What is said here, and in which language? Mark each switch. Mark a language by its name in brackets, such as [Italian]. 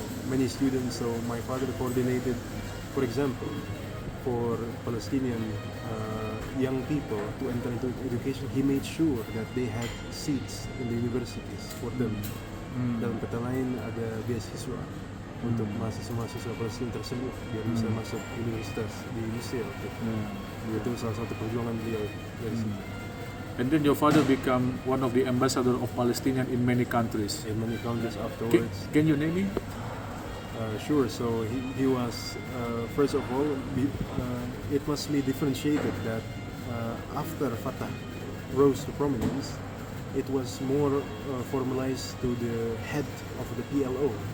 [English] Many students, so my father coordinated, for example, for Palestinian young people to enter into education. He made sure that they had seats in the universities for them. [Indonesian] Dalam kata lain, ada beasiswa untuk mahasiswa-mahasiswa Palestina tersebut biar bisa masuk universitas di Mesir. Itu salah satu perjuangan beliau dari situ. [English] And then your father became one of the ambassador of Palestinian in many countries. In many countries afterwards. Can you name him? Sure. So he was first of all. It must be differentiated that after Fatah rose to prominence, it was more formalized to the head of the PLO.